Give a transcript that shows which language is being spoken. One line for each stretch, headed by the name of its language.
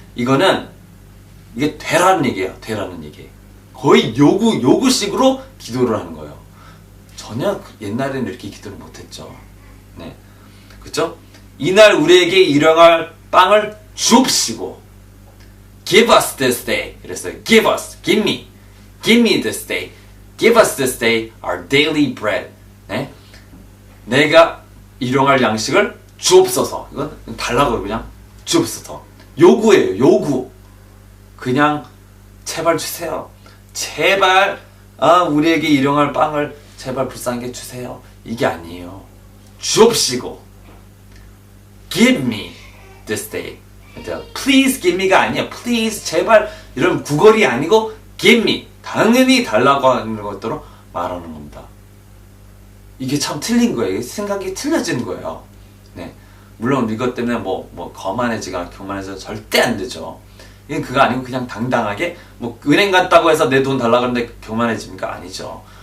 Korean: 이거는 이게 되라는 얘기예요. 거의 요구식으로 기도를 하는 거예요. 전혀 옛날에는 이렇게 기도를 못했죠. 네, 그렇죠? 이날 우리에게 일용할 빵을 주옵시고,
English: Give us this day.
Korean: 이랬어요.
English: Give me this day. Give us this day our daily bread.
Korean: 네? 내가 일용할 양식을 주옵소서. 이건 달라고요. 그냥 주옵소서. 요구예요. 요구. 그냥 제발 주세요. 제발 우리에게 일용할 빵을 제발 불쌍하게 주세요. 이게 아니에요. 주옵시고
English: Give me this day. Please give me가
Korean: 아니에요. Please 제발 이런 구걸이 아니고 give me. 당연히 달라고 하는 것대로 말하는 겁니다. 이게 참 틀린 거예요. 생각이 틀려진 거예요. 네, 물론 이것 때문에 거만해지거나 교만해져 절대 안 되죠. 이건 그거 아니고 그냥 당당하게 은행 갔다고 해서 내 돈 달라고 하는데 교만해집니까? 아니죠.